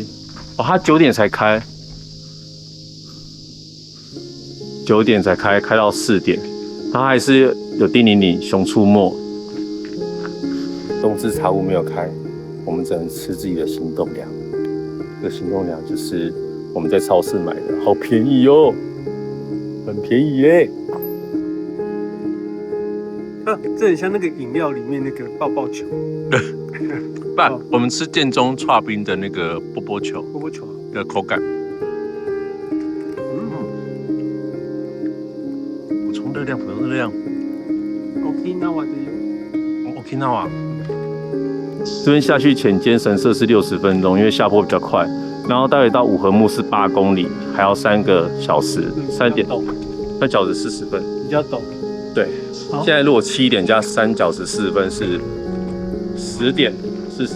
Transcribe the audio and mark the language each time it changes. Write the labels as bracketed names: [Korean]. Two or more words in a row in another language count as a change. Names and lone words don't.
[Chinese] 哦，它9點才開，9點才開，開到4點，它還是有叮鈴鈴，熊出沒。中之茶屋沒有開，我們只能吃自己的行動糧。這個行動糧就是我們在超市買的，好便宜哦，很便宜耶。這很像那個飲料裡面那個爆爆球。不，我們吃建中剉冰的那個波波球，波波球的口感。补充热量，补充热量。 Okinawa 的 Okinawa。这邊下去浅間神社是60分鐘，因為下坡比較快。然後待會到五合目是8公里，還要3個小時，3小時40分，比較陡。對，現在如果7點加3小時40分是10點40。